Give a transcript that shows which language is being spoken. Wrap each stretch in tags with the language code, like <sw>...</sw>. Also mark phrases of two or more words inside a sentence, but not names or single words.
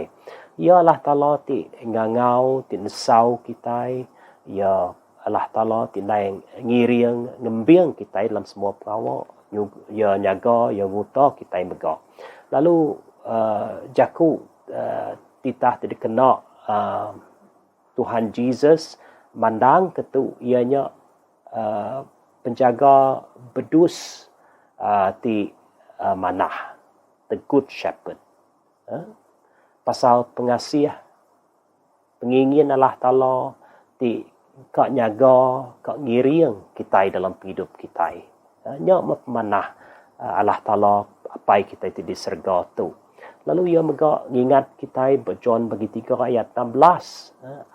<iba>Ya Allah Taala ti ngangau ti nesau kita, ya Allah Taala ti naing ngiring ngembiang kita dalam semua perkara, ya nyaga ya wuta kita mega. Lalu jaku titah ti dikena Tuhan Yesus mandang ketu ianya penjaga bedus ti manah,</iba> <en>the good shepherd.</en> <iba>Pasal pengasih pengingin Allah Taala ti kak nyaga kak ngiring kita dalam hidup kita. Nya memanah Allah Taala apa kita ti di surga tu. Lalu ia mega ingat kita John bagi 3 ayat 16.</iba>